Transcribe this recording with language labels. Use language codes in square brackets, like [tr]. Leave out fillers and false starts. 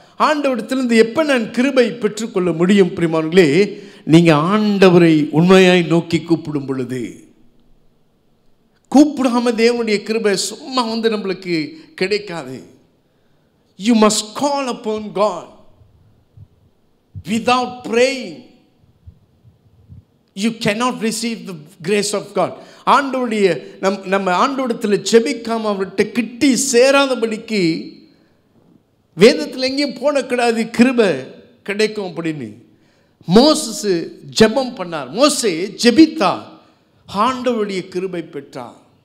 [ta] ஆண்டவரிடத்திலிருந்து எப்போ நான் கிருபை பெற்றுக்கொள்ள முடியும்? பிரியமானவர்களே, நீங்கள் ஆண்டவரை உண்மையாய் நோக்கி கூப்பிடும் பொழுது. கூப்பிடாம தேவனுடைய கிருபை சும்மா நம்மளுக்கு கிடைக்காது. [en] You must call upon God. Without praying, you cannot receive the grace of God. [ta] ஆண்டவருடைய நம்ம ஆண்டவரிடத்தில் ஜெபிக்காம அவர்கிட்ட கிட்டி சேராதபடிக்கு வேதத்தில் எங்கேயும் போடக்கூடாது கிருபை கிடைக்கும் அப்படின்னு. மோசஸ் ஜெபம் பண்ணார், மோசே ஜெபித்தார், ஆண்டவருடைய கிருபை பெற்றார்.